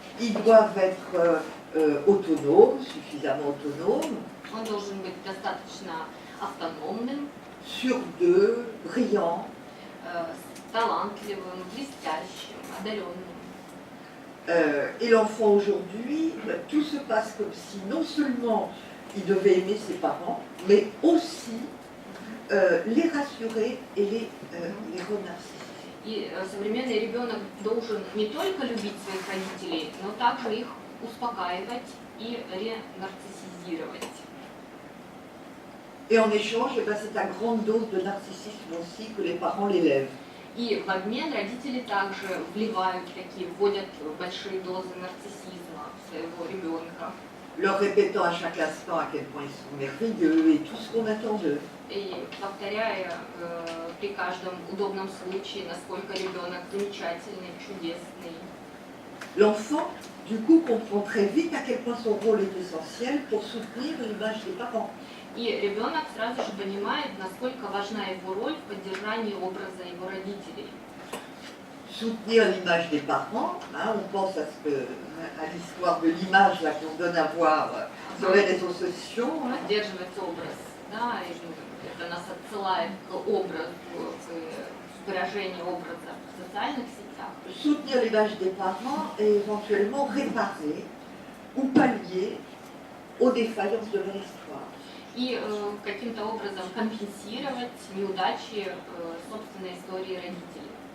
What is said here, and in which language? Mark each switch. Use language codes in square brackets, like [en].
[fr] Ils doivent être autonomes, suffisamment autonomes, [ru] Он должен быть достаточно автономным, [fr] sûrs d'eux, brillants. [ru] Талантливым, блестящим, одаренным. [fr] Et l'enfant aujourd'hui, tout se passe comme si non seulement il devait aimer ses parents, mais aussi les rassurer et les remercier. [ru] И современный ребенок должен не только любить своих родителей, но также их успокаивать и ренарциссизировать. [fr] Et en échange, c'est à grande dose de narcissisme aussi que les parents l'élèvent. [ru] И в обмен родители также вливают вводят большие дозы нарциссизма в своего ребенка. [fr] Leur répétant à chaque instant à quel point ils sont merveilleux et tout ce qu'on attend d'eux. [ru] И повторяя при каждом удобном случае, насколько ребенок замечательный, чудесный. [fr] L'enfant, du coup, comprend très vite à quel point son rôle est essentiel pour soutenir l'image des parents. [ru] И ребенок сразу же понимает, насколько важна его роль в поддержании образа его родителей. [fr] Soutenir l'image des parents, hein, on pense à l'histoire de l'image qu'on donne à voir sur les réseaux sociaux. [ru] Поддерживать образ, да, и это нас отсылает к образу, к выражению образа в социальных сетях. [fr] Soutenir l'image des parents et éventuellement réparer ou pallier aux défaillances de leur histoire. [ru] И каким-то образом компенсировать неудачи собственной истории родителей.